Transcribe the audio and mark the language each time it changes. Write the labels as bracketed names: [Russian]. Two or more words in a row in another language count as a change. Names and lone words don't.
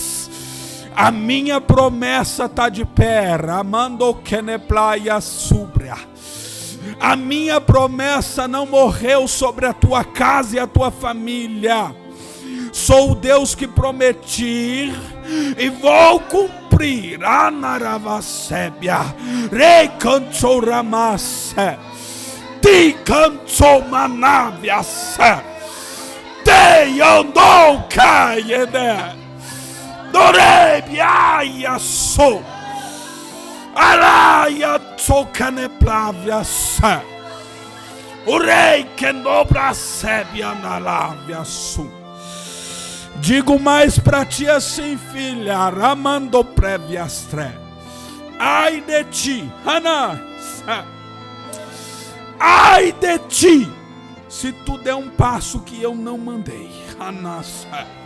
[Portuguese] A minha promessa está de pé. Amando que ne playa subra. A minha promessa não morreu sobre a tua casa e a tua família. Sou o Deus que prometi e vou cumprir. Anaravasébia, recantoramasse, ticantomanaviasse, teiandou caiene. Dorebiaia so Araia tocane plavia sa Urei que nobra sebia na lavia su. Digo mais para ti assim, filha, ramando previastre. Ai de ti, Ana, ai de ti, se tu der um passo que eu não mandei, Anassa.